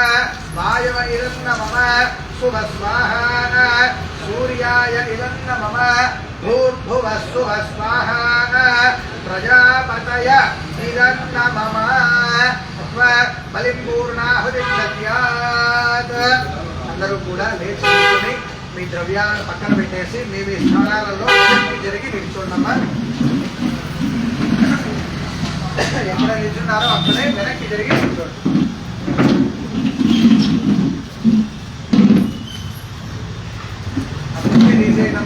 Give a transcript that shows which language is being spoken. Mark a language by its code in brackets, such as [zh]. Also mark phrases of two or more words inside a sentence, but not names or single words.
[sa] वायव इदं नमः। शुभ स्वाहा। सूर्याय इदं नमः। भूर्भुव शुभ स्वाहा। प्रजापतय इदं नमः। बलिं पूर्णाहुतिं दद्यात्। [te] అందరూ కూడా లేచి కూర్చొని మీ ద్రవ్యాలను పక్కన పెట్టేసి మీ మీ స్థానాలలో జరిగి నిల్చోండమ్మా. ఎక్కడ నిల్చున్నారో అక్కడే వెనక్కి జరిగి నిల్చోండి. ఆ కుర్చీ తీసేయండమ్మా.